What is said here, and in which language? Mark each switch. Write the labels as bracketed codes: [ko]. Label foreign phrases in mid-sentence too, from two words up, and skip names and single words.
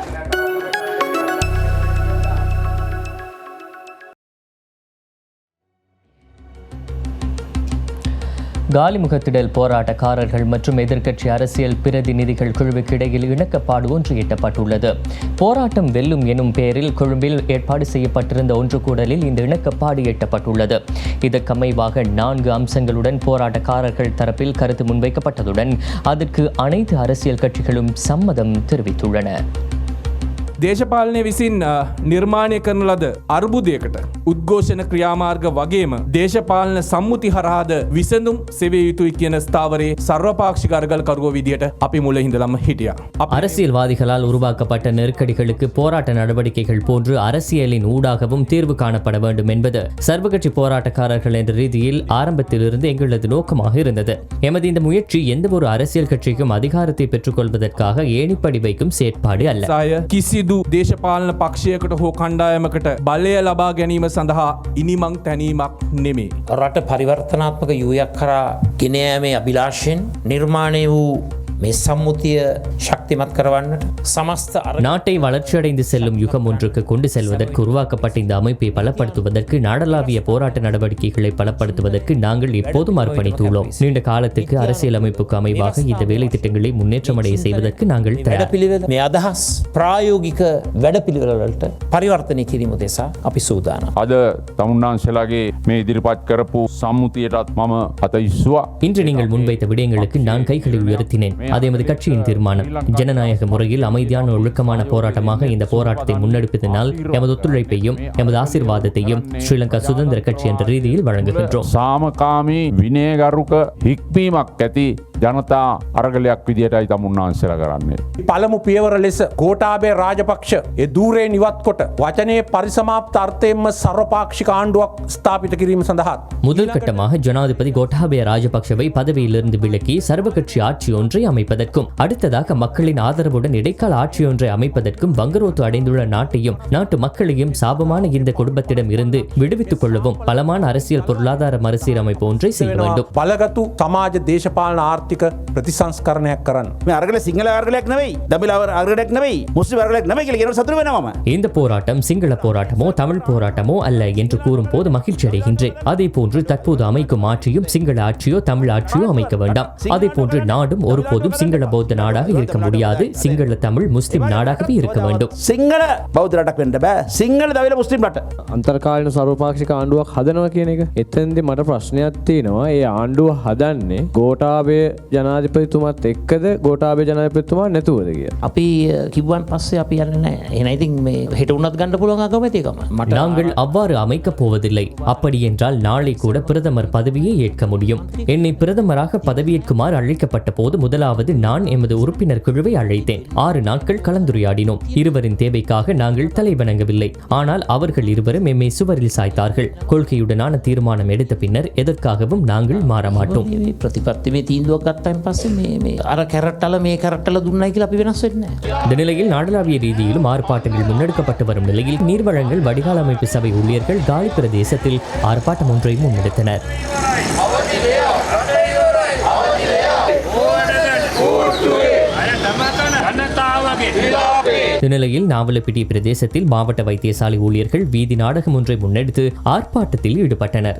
[ta] காலிமுகத்திடல் போராட்டக்காரர்கள் மற்றும் எதிர்க்கட்சி அரசியல் பிரதிநிதிகள் குழுவுக்கு இடையில் இணக்கப்பாடு ஒன்று எட்டப்பட்டுள்ளது. போராட்டம் வெல்லும் எனும் பெயரில் கொழும்பில் ஏற்பாடு செய்யப்பட்டிருந்த ஒன்று கூடலில் இந்த இணக்கப்பாடு எட்டப்பட்டுள்ளது. இதற்கமைவாக 4 அம்சங்களுடன் போராட்டக்காரர்கள் தரப்பில் கருத்து முன்வைக்கப்பட்டதுடன் அதற்கு அனைத்து அரசியல் கட்சிகளும் சம்மதம் தெரிவித்துள்ளன. [si] දේශපාලනය විසින් නිර්මාණය කරන ලද අර්බුදයකට උද්ඝෝෂණ ක්‍රියාමාර්ග වගේම දේශපාලන සම්මුති හරහාද විසඳුම් සෙවිය යුතුයි කියන ස්ථාවරයේ සර්වපාක්ෂික අරගල්කරුවෝ විදියට අපි මුල ඉඳලම හිටියා. [ta] அரசியல்வாதிகளால் உருவாக்கப்பட்ட நெருக்கடிகளுக்கு போராட்ட நடவடிக்கைகள் போன்று அரசியலின் ஊடாகவும் தீர்வு காணப்பட வேண்டும் என்பது சர்வகட்சி போராட்டக்காரர்கள் என்ற ரீதியில் ஆரம்பத்திலிருந்து எங்களது நோக்கமாக இருந்தது. எமது இந்த முயற்சி எந்த ஒரு அரசியல் கட்சிக்கும் அதிகாரத்தை பெற்றுக்கொள்வதற்காக ஏணிப்படி வைக்கும் செயற்பாடு அல்ல. [si] කිසිදු දේශපාලන පක්ෂයකට හෝ කණ්ඩායමකට බලය ලබා ගැනීම සඳහා ඉනිමං තැනීමක් නෙමේ. රට පරිවර්තනාත්මක යුවයක් කරා ගෙනයෑමේ අභිලාෂයෙන් නිර්මාණය වූ මේ සම්මුතිය ශක්තිමත් කරවන්නට සමස්ත [ta] நாட்டை வளர்ச்சியடைந்து செல்லும் யுகம் ஒன்றுக்கு கொண்டு செல்வதற்கு உருவாக்கப்பட்ட இந்த அமைப்பை பலப்படுத்துவதற்கு நாடளாவிய போராட்ட நடவடிக்கைகளை பலப்படுத்துவதற்கு நாங்கள் எப்போதும் அர்ப்பணித்துள்ளோம். நீண்ட காலத்துக்கு அரசியல் அமைப்புக்கு அமைவாக இந்த வேலை திட்டங்களை முன்னேற்றமடைய செய்வதற்கு நாங்கள் [si] වැඩපිළිවෙල මේ අදහස් ප්‍රායෝගික වැඩපිළිවෙලවලට පරිවර්තනය කිරීම උදෙසා අපි සූදානම්. අද තමුන්නාන්සලාගේ මේ ඉදිරිපත් කරපු සම්මුතියටත් මම අත ඉස්සුවා. [ta] இன்று நீங்கள் முன்வைத்த விடயங்களுக்கு நான் கைகளை உயர்த்தினேன். அது எமது கட்சியின் தீர்மானம். ஜனநாயக முறையில் அமைதியான ஒழுக்கமான போராட்டமாக இந்த போராட்டத்தை முன்னெடுப்பதனால் எமது ஒத்துழைப்பையும் எமது ஆசீர்வாதத்தையும் ஸ்ரீலங்கா சுதந்திர கட்சி என்ற ரீதியில் வழங்குகின்றோம். [si] සාමකාමී විනයගරුක හික්මීමක් ඇති ජනතා අරගලයක් විදියටයි තමුන්නාන්සලා කරන්නේ. පළමු පියවර ලෙස ගෝඨාභය රාජපක්ෂ ඒ ධූරේ නිවත් කොට වචනේ පරිසමාප්ත අර්ථයෙන්ම සර්වපාක්ෂික ආණ්ඩුවක් ස්ථාපිත කිරීම සඳහා [ta] முதல் கட்டமாக ஜனாதிபதி கோட்டாபய ராஜபக்ஷவை பதவியிலிருந்து விலக்கி சர்வகட்சி ஆட்சி ஒன்றை அமைப்பதற்கும் அடுத்ததாக மக்களின் ஆதரவுடன் இடைக்கால ஆட்சி ஒன்றை அமைப்பதற்கும் வங்குரோத்து அடைந்துள்ள நாட்டையும் நாட்டு மக்களையும் சாபமான இந்த குடும்பத்திடம் இருந்து விடுவித்துக் கொள்ளவும் பலமான அரசியல் பொருளாதார மறுசீரமைப்பு ஒன்றை செய்ய வேண்டும். [si] බලගතු සමාජ දේශපාලන ආර්ථික ආර්ථික ප්‍රතිසංස්කරණයක් කරන්න. මේ අරගල සිංහල අරගලයක් නෙවෙයි, දමිළ අරගලයක් නෙවෙයි, මුස්ලිම් අරගලයක් නෙවෙයි කියලා කියනකොට සතුටු වෙනවා මම. [ta] இந்த போராட்டம் சிங்கள போராட்டமோ தமிழ் போராட்டமோ அல்ல என்று கூறும் போது மகிழ்ச்சி அடைகின்றேன். அதே போன்று தற்போது அமைக்கும் ஆட்சியும் சிங்கள ஆட்சியோ தமிழ் ஆட்சியோ அமைக்க வேண்டாம். அதே போன்று நாடும் ஒருபோதும் சிங்கள பௌத்த நாடாக இருக்க முடியாது. சிங்கள தமிழ் முஸ்லிம் நாடாகவே இருக்க வேண்டும். [si] සිංහල බෞද්ධ රටක් වෙන්න බෑ. සිංහල දවිල මුස්ලිම් රට. අන්තර්කාලීන සර්වපාක්ෂික ආණ්ඩුවක් හදනවා කියන එක. එතෙන්දී මට ප්‍රශ්නයක් තියෙනවා. ඒ ආණ්ඩුව හදන්නේ ගෝඨාභය ජනාධිපතිතුමාත් එක්කද ගෝඨාභය ජනාධිපතිතුමා නැතුවද කියලා. අපි කිව්වන් පස්සේ අපි යන්නේ නැහැ. එහෙනම් ඉතින් මේ හෙට උනත් ගන්න පුළුවන් අගමැතිකම. [ta] நாங்கள் அவ்வாறு அமைக்கப் போவதில்லை. அப்படி என்றால் நாளை கூட பிரதமர் பதவியை ஏற்க முடியும். என்னை பிரதமராக பதவியேற்குமாறு அழைக்கப்பட்ட போது முதலாவது நான் எமது உறுப்பினர் குழுவை அழைத்தேன். 6 நாட்கள் கலந்துரையாடினோம். இருவரின் தேவைக்காக நாங்கள் தலைவணங்கவில்லை. ஆனால் அவர்கள் இருவரும் எம்மை சுவரில் சாய்த்தார்கள். கொள்கையுடனான தீர்மானம் எடுத்த பின்னர் எதற்காகவும் நாங்கள் மாற மாட்டோம். [si] ප්‍රතිපත්ති මේ තීන්දුවක් ගත්තයින් පස්සේ මේ අර කැරට්ටල මේ කැරට්ටල දුන්නයි කියලා අපි වෙනස් වෙන්නේ නැහැ. [ta] இந்த நிலையில் நாடளாவிய ரீதியிலும் ஆர்ப்பாட்டங்கள் முன்னெடுக்கப்பட்டு வரும் நிலையில் நீர்வழங்கல் வடிகால் அமைப்பு சபை ஊழியர்கள் காலி பிரதேசத்தில் ஆர்ப்பாட்டம் ஒன்றை முன்னெடுத்தனர். இந்நிலையில் நாவலப்பிட்டி பிரதேசத்தில் மாவட்ட வைத்தியசாலை ஊழியர்கள் வீதி நாடகம் ஒன்றை முன்னெடுத்து ஆர்ப்பாட்டத்தில் ஈடுபட்டனர்.